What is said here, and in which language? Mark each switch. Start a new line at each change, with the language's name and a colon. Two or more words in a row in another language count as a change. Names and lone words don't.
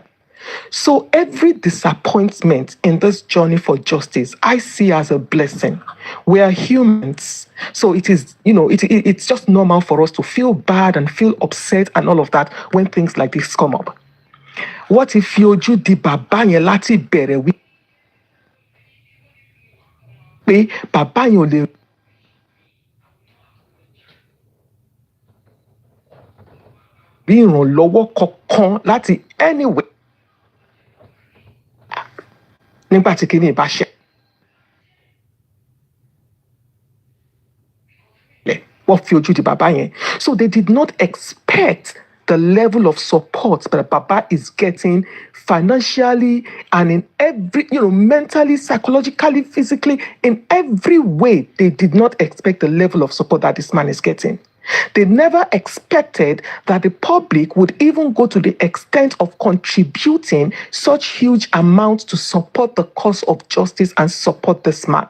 English: So every disappointment in this journey for justice, I see as a blessing. We are humans. So it is, it's just normal for us to feel bad and feel upset and all of that when things like this come up. What if you
Yoruba: di baba yen lati bere wi pe baba yen o le rí ìrànlọ́wọ́ kankan láti anyway nígbà tí kìíní bá ṣe wọ́n fi ojú di bàbá yẹn.
English: So they did not expect the level of support that Baba is getting financially and in every, mentally, psychologically, physically, in every way. They did not expect the level of support that this man is getting. They never expected that the public would even go to the extent of contributing such huge amounts to support the cause of justice and support this man.